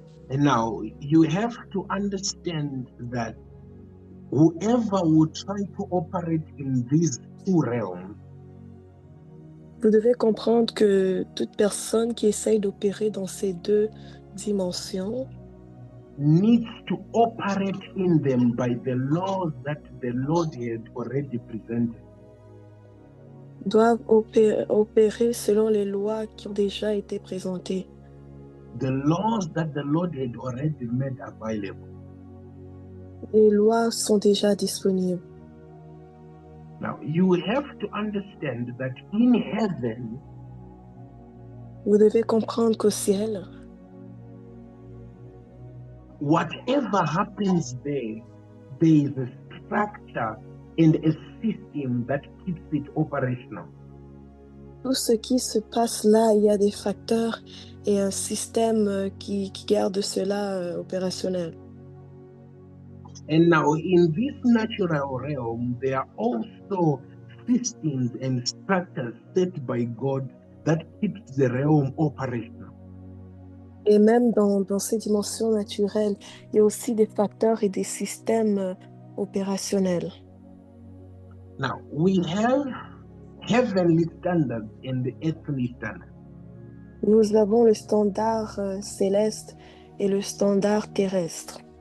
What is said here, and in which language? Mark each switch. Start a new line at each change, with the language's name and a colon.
English: And now you have to understand that whoever would try to operate in these two realms,
French: vous devez comprendre que toute personne qui essaye d'opérer dans ces deux dimensions
English: needs to operate in them by the laws that the Lord had already presented.
French: Doivent opérer selon les lois qui ont déjà été présentées.
English: The laws that the Lord had already made available.
French: Les lois sont déjà disponibles.
English: Now, you have to understand that in heaven,
French: vous devez comprendre qu'au ciel,
English: whatever happens there is a structure and a system that keeps it operational.
French: Tout ce qui se passe là, il y a des facteurs et un système qui garde cela opérationnel.
English: And now in this natural realm, there are also systems and structures set by God that keeps the realm operational.
French: Et même dans ces dimensions naturelles, il y a aussi des facteurs et des systèmes opérationnels.
English: Now, we have heavenly standards and the earthly standards.
French: Nous avons le standard céleste et le standard terrestre.